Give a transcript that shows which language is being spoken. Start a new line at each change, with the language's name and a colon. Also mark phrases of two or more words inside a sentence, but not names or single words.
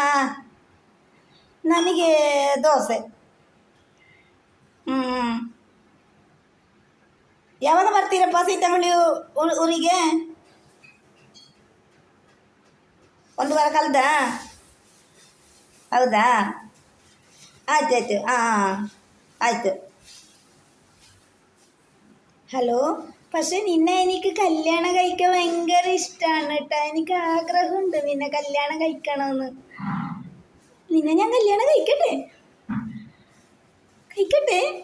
Kannada: ನನಗೆ ದೋಸೆ. ಹ್ಞೂ. ಯಾವಾಗ ಬರ್ತೀರಪ್ಪ ಸೀತಾಮढ़ಿ ಊರಿಗೆ? 1 ವಾರ ಕಳೆದಾ? ಹೌದಾ?
Malayalam: ആയിട്ടായിട്ട് ആയിട്ട്. ഹലോ, പക്ഷെ നിന്നെ എനിക്ക് കല്യാണം കഴിക്കാൻ ഭയങ്കര ഇഷ്ടമാണ് കേട്ടോ. എനിക്ക് ആഗ്രഹമുണ്ട് നിന്നെ കല്യാണം കഴിക്കണമെന്ന്. നിന്നെ ഞാൻ കല്യാണം കഴിക്കട്ടെ? കഴിക്കട്ടെ?